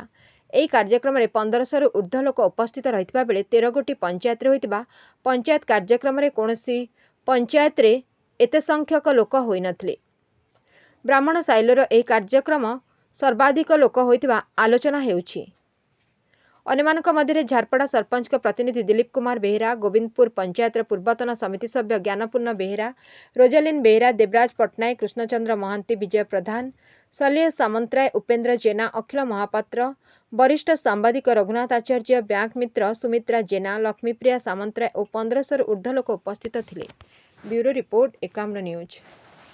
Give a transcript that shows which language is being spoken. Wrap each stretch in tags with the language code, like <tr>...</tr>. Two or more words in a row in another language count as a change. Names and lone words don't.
<or>ଏହି କାର୍ଯ୍ୟକ୍ରମରେ 1500 ରୁ ଊର୍ଦ୍ଧ୍ୱ ଲୋକ ଉପସ୍ଥିତ ରହିଥିବା ବେଳେ 13 ଗୋଟି ପଞ୍ଚାୟତରେ ହୋଇଥିବା ପଞ୍ଚାୟତ କାର୍ଯ୍ୟକ୍ରମରେ କୌଣସି ପଞ୍ଚାୟତରେ ଏତେ ସଂଖ୍ୟକ ଲୋକ ହୋଇନଥିଲେ। ବ୍ରାହ୍ମଣ ସାଇଲୋର ଏହି କାର୍ଯ୍ୟକ୍ରମ ସର୍ବାଧିକ ଲୋକ ହୋଇଥିବା ଆଲୋଚନା ହେଉଛି। ଅନ୍ୟମାନଙ୍କ ମଧ୍ୟରେ ଝାରପଡ଼ା ସରପଞ୍ଚଙ୍କ ପ୍ରତିନିଧି ଦିलीप कुमार बेहेरा, गोविंदपुर ପଞ୍ଚାୟତର ପୂର୍ବତନ ସମିତି ସଭ୍ୟ ज्ञानपूर्ण बेहेरा, रोजालीन बेहेरा, देवराज पट्टनायक, कृष्णचंद्र महांती, विजय प्रधान, सलिय सामंतराय, उपेन्द्र जेना, अखिल महापात्र, ବରିଷ୍ଠ ସାମ୍ବାଦିକ रघुनाथ आचार्य, ବ୍ୟାଙ୍କ ମିତ୍ର सुमित्रा जेना, लक्ष्मीप्रिया सामंतराय और 1500 ରୁ ଊର୍ଦ୍ଧ୍ୱ ଲୋକ ଉପସ୍ଥିତ ଥିଲେ।</or> <en>bureau report Ekamra News.</en>